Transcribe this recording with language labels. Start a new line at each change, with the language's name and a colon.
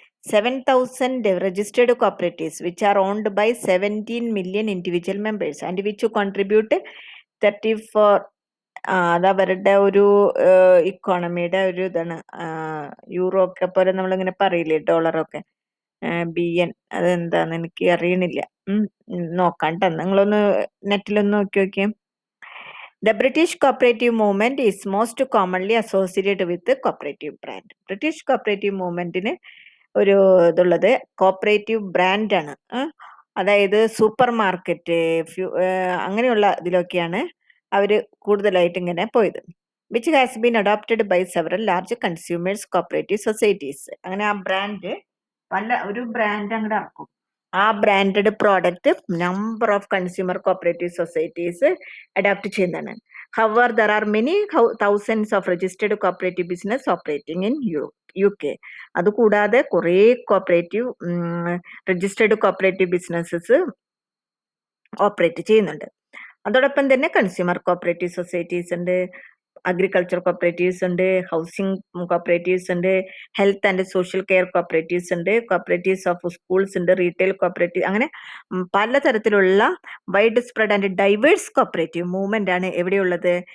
English: 7,000 registered cooperatives which are owned by 17 million individual members and which contribute 34.
Malayalam: അത് അവരുടെ ഒരു ഇക്കോണമിയുടെ ഒരു ഇതാണ്. യൂറോ ഒക്കെ പോലെ നമ്മളിങ്ങനെ പറയില്ലേ, ഡോളറൊക്കെ, BN, അതെന്താന്ന് എനിക്ക് അറിയണില്ല. നോക്കാം ട്ടോ. നിങ്ങളൊന്ന് നെറ്റിലൊന്ന് നോക്കിയേ.
English: The British cooperative movement is most commonly associated with the cooperative brand.
Malayalam: British cooperative movementന് ഒരു ഇതുള്ളത് കോപ്പറേറ്റീവ് ബ്രാൻഡാണ്. അതായത് സൂപ്പർ മാർക്കറ്റ്, അങ്ങനെയുള്ള ഇതിലൊക്കെയാണ് അവര് കൂടുതലായിട്ട് ഇങ്ങനെ പോയത്.
English: Which has been adopted by several large consumers cooperative societies.
Malayalam: അങ്ങനെ ആ ബ്രാൻഡ് ഒരു ബ്രാൻഡ് അങ്ങോട്ട് ഇറക്കും. ആ branded product
English: number of consumer cooperative societies
Malayalam: adapt ചെയ്യുന്നതാണ്.
English: However, there are many thousands of registered cooperative business operating in UK.
Malayalam: അതുകൂടാതെ കുറേ cooperative registered cooperative businesses operate ചെയ്യുന്നുണ്ട്. അതോടൊപ്പം തന്നെ കൺസ്യൂമർ കോപ്പറേറ്റീവ് സൊസൈറ്റീസ് ഉണ്ട്, അഗ്രികൾച്ചർ കോപ്പറേറ്റീവ്സ് ഉണ്ട്, ഹൗസിംഗ് കോപ്പറേറ്റീവ്സ് ഉണ്ട്, health and social care cooperatives ഉണ്ട്, കോപ്പറേറ്റീവ്സ് ഓഫ് സ്കൂൾസ് ഉണ്ട്, റീറ്റെയിൽ കോപ്പറേറ്റീവ്, അങ്ങനെ പലതരത്തിലുള്ള
English: wide spread and diverse
Malayalam: cooperative movement ആണ് എവിടെയുള്ളത്?